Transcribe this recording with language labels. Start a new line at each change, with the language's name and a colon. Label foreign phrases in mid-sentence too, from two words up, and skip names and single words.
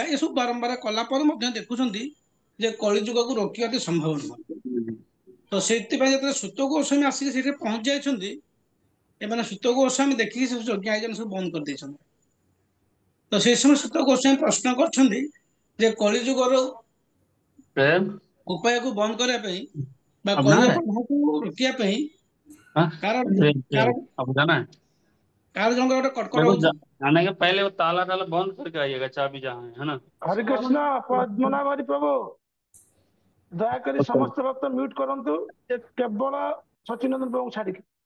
Odia: ଏସବୁ ବାରମ୍ବାର କଲା ପରେ ମଧ୍ୟ ଦେଖୁଛନ୍ତି ଯେ କଳି ଯୁଗକୁ ରୋକିବା ସମ୍ଭବ ନୁହଁ ତ ସେଇଥିପାଇଁ ଯେତେବେଳେ ସୁତ ଗୋସ୍ୱାମୀ ଆସିକି ସେଠି ପହଞ୍ଚି ଯାଇଛନ୍ତି ଏମାନେ ସୁତ ଗୋସ୍ୱାମୀ ଦେଖିକି ସବୁ ଯଜ୍ଞ ଆୟୋଜନ ସବୁ ବନ୍ଦ କରିଦେଇଛନ୍ତି ତ ସେଇ ସମୟ ସୁତ ଗୋସ୍ୱାମୀ ପ୍ରଶ୍ନ କରିଛନ୍ତି ଯେ କଳି ଯୁଗର ଉପାୟକୁ ବନ୍ଦ କରିବା ପାଇଁ ବା କଳିର ପ୍ରଭାବକୁ ରୋକିବା ପାଇଁ କାର
Hindi: अब जाना है
Odia: କାର ଜଣଙ୍କର ଗୋଟେ କଟକଟ
Hindi: देखो
Odia: ହଉଛି
Hindi: जाने के पहले वो ताला ताला बंद करके आइएगा चाबी जहाँ है ना
Odia: ହରେ କୃଷ୍ଣ ପଦ୍ମନାଭ ହରି ପ୍ରଭୁ ଦୟାକରି ସମସ୍ତ ଭକ୍ତ ମ୍ୟୁଟ କରନ୍ତୁ କେବଳ ସଚିନନ୍ଦନ ପ୍ରଭୁ ଛାଡ଼ିକି